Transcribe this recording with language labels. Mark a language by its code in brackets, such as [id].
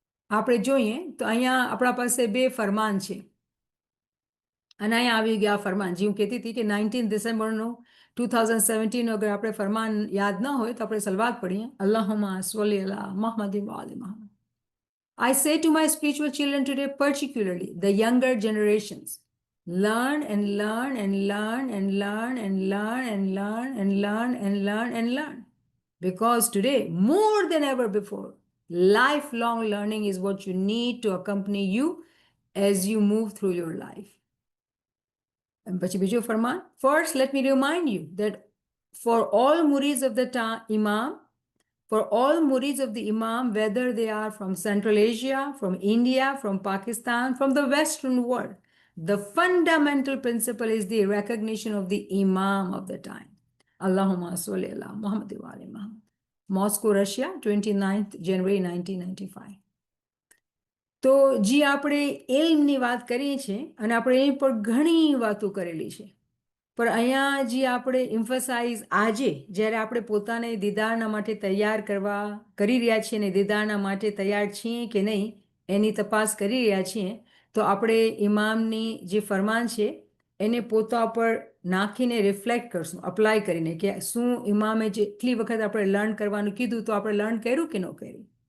[gu] આપણે જોઈએ તો અહીંયા આપણા પાસે બે ફરમાન છે અને અહીંયા આવી ગયા ફરમાન જે હું કહેતી હતી કે 19 ડિસેમ્બરનું 2017 અગર આપણે ફરમાન યાદ ન હોય તો આપણે સલવાત પડીએ [ar] અલ્લાહુમ્મા સલ્લી અલા મુહમ્મદ વ આલિ મુહમ્મદ. [en] I say to my spiritual children today, particularly the younger generations, learn and learn and learn and learn and learn and learn and learn and learn and learn. Because today, more than ever before, lifelong learning is what you need to accompany you as you move through your life. And [gu] પછી બીજો ફરમાન, [en] first let me remind you that for all murids of the Imam, for all murids of the Imam, whether they are from Central Asia, from India, from Pakistan, from the Western world, the fundamental principle is the recognition of the Imam of the time. [ar] Allahumma salli ala Muhammad wa ali Muhammad. [en] Moscow, Russia, 29th January 1995. [gu] તો જે આપણે એલ્મની વાત કરીએ છીએ અને આપણે એની પર ઘણી વાતો કરેલી છે, પણ અહીંયા જે આપણે ઇમ્ફસાઇઝ આજે જ્યારે આપણે પોતાને દીદારના માટે તૈયાર કરી રહ્યા છીએ ને દીદારના માટે તૈયાર છીએ કે નહીં એની તપાસ કરી રહ્યા છીએ, તો આપણે ઇમામની જે ફરમાન છે એને પોતા પર નાખીને રિફ્લેક્ટ કરશું, અપ્લાય કરીને કે શું ઇમામે જેટલી વખત આપણે લર્ન કરવાનું કીધું તો આપણે લર્ન કર્યું કે ન કર્યું.